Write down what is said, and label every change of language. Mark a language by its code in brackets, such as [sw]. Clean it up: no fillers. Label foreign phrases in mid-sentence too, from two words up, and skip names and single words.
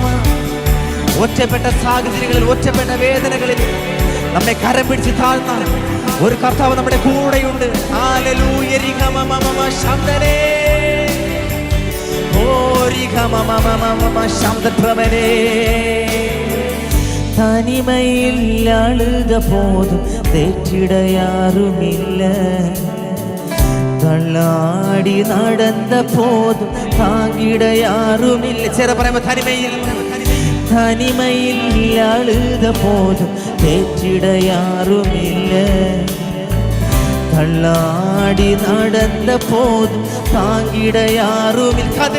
[ml] ഒറ്റപ്പെട്ട സാഹചര്യങ്ങളിൽ, ഒറ്റപ്പെട്ട വേദനകളിൽ നമ്മെ കരം പിടിച്ച് താഴ്ന്ന ഒരു കർത്താവ് നമ്മുടെ കൂടെയുണ്ട്. ഹല്ലേലൂയ. രിഗമമമമ ശാന്തനെ, ഓ രിഗമമമമമമ ശാന്തപ്രമനെ. [ta] தனிமையில் அழுத போதும் தேற்றிட யாருமில்ல, தள்ளாடி நடந்த போதும் தாங்கிட யாருமில்லை. [ml] ചേര പറയുമ്പോൾ [ta] தனிமையில் அழுத போதும் தேற்றிட யாருமில்ல, தள்ளாடி நடந்த போதும் தாங்கிட யாருமில்லை.